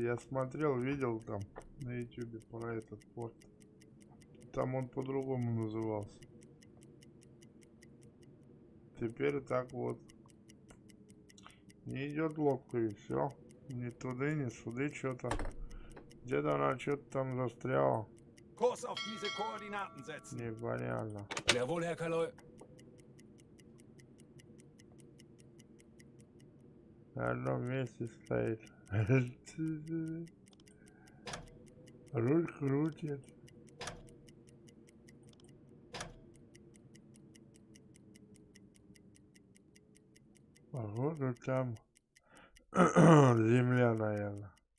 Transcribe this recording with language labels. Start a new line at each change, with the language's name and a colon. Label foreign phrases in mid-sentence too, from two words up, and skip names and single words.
Russian: Я смотрел, видел там на ютубе про этот порт. Там он по-другому назывался. Теперь так вот. Не идет лодка и все. Ни туда, ни сюда что-то. Где-то она что-то там застряла.
German: Kurs auf diese Koordinaten setzen.
Russian: Непонятно.
German: Jawohl, Herr Kaloi.
Russian: На одном месте стоит. Руль крутит. Походу там земля, наверное.